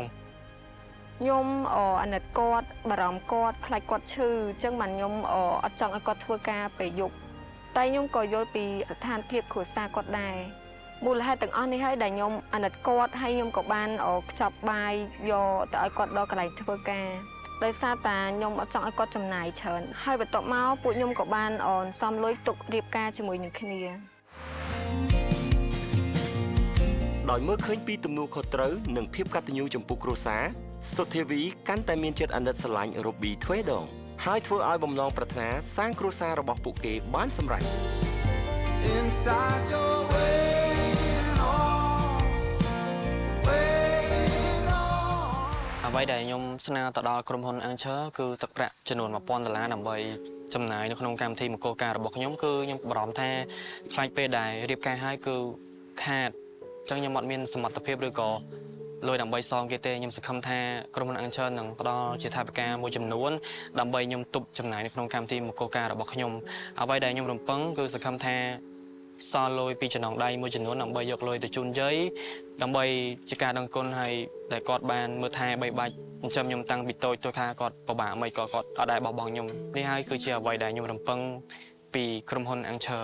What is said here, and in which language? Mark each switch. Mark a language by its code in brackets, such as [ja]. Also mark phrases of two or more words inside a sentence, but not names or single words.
[km] ខ្ញុំអាណិតគាត់បារម្ភគាត់ខ្លាចគាត់ឈឺអញ្ចឹងបានខ្ញុំអត់ចង់ឲ្យគាត់ធ្វើការពេលយប់តែខ្ញុំក៏យល់ពីស្ថានភាពគ្រួសារគាត់ដែរមូលហេតុទាំងអស់នេះហើយដែលខ្ញុំអាណិតគាត់ហើយខ្ញុំក៏បានខ្ចប់បាយយកទៅឲ្យគាត់ដល់កន្លែងធ្វើការដោយសារតែខ្ញុំអត់ចង់ឲ្យគាត់ចំណាយច្រើនហើយបន្ទាប់មកពួកខ្ញុំក៏បានសំលុយទុករៀបការជាមួយនឹងគ្នា ដោយមើលឃើញពីទំនួលខុសត្រូវនិងភាពកតញ្ញូចំពោះគ្រួសារសុទ្ធាវីកាន់តែមានចិត្តអាណិតស្រឡាញ់រូប៊ីទ្វេដងហើយធ្វើឲ្យបំណងប្រាថ្នាសាងគ្រួសាររបស់ពួកគេបានសម្រេច [en] inside your waiting arms, waiting arms. [km] អ្វីដែលខ្ញុំស្នើទៅដល់ក្រុមហ៊ុន Anchor គឺទឹកប្រាក់ចំនួន$1000ដើម្បីចំណាយនៅក្នុងកម្មវិធីមង្គលការរបស់ខ្ញុំគឺខ្ញុំបារម្ភថាខ្លាចពេលដែល រៀបការហើយគឺខាតអញ្ចឹងខ្ញុំអត់មានសមត្ថភាពឬក៏លុយដើម្បីសងគេទេខ្ញុំសង្ឃឹមថាក្រុមហ៊ុន Anchor នឹងផ្ដល់ជាថវិកាមួយចំនួនដើម្បីខ្ញុំទប់ចំណាយនៅក្នុងកម្មវិធីមង្គលការរបស់ខ្ញុំអ្វីដែលខ្ញុំរំពឹងគឺសង្ឃឹមថាសល់លុយពីចំណងដៃមួយចំនួនដើម្បីយកលុយទៅជូនយាយដើម្បីជាការដឹងគុណហើយដែលគាត់បានមើលថែបីបាច់ចិញ្ចឹមខ្ញុំតាំងពីតូចទៅថាគាត់ពិបាកមិនក៏គាត់អត់ដែរបោះបង់ខ្ញុំនេះហើយគឺជាអ្វីដែលខ្ញុំរំពឹងពីក្រុមហ៊ុន Anchor